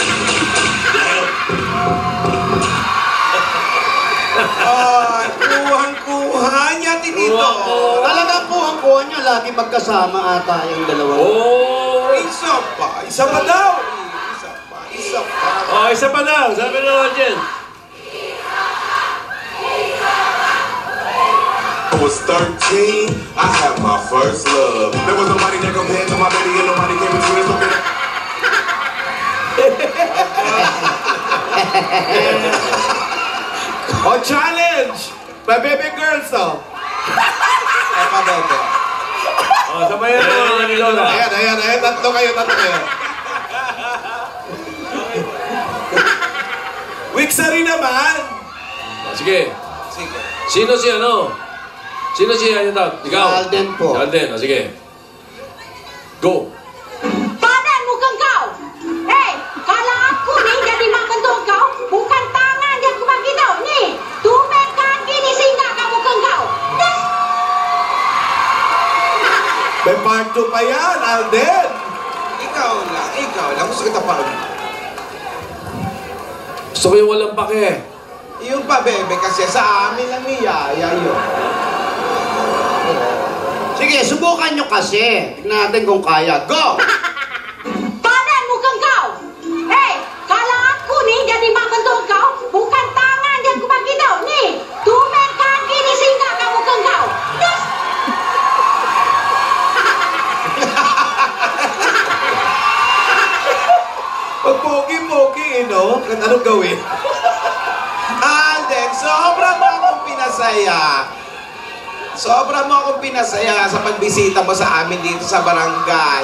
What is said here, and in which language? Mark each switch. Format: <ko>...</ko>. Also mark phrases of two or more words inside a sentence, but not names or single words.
<tl>Ay, kuhang-kuha niya, tinito. Talagang kuha niya. Lagi magkasama ata yung dalawa. Oh! Isa pa. Isa pa daw! Isa pa. Isa pa. Oh, isa pa daw. Sabi ng audience.</tl> <en>I was 13, I had my first love. There was nobody that compared to my baby and nobody came between us. Okay.</en> <tl>Oh, challenge!</tl> <en>By baby girls, oh.</en> <tl>Ay, pa-bebe. Oh, sabayan mo mga ni Lola. Ayan. Tatlo kayo. Wixari naman! Sige. Sige. Sino si ano? Sino si Yaya Dab? Ikaw? Si Alden po. Si Alden. O, sige. Go.</tl> <ms>Badan mukhang kau. Hei, kalau aku ni jadi makan kau, bukan tangan yang aku bagi tau. Ni, tumit kaki ni sehingga kamu kau. Dah.</ms> <tl>May part 2 pa yan, Alden! Ikaw lang. Gusto kita pa. Gusto ko yung walang pake. Yung pa-bebe kasi sa amin lang ni Yaya yun. Sige, subukan nyo kasi. Tignan natin kung kaya. Go!</tl> <ms>Badan mukhang kau. Hei, kalau aku ni jadi makan kau, bukan tangan yang aku bagi tau. Ni, tumit kaki ni sehingga kamu kau. Dah.</ms> <tl>Pag pogi-pogi, no? Anong gawin? Alden, sobra mo akong pinasaya sa pagbisita mo sa amin dito sa barangay.</tl>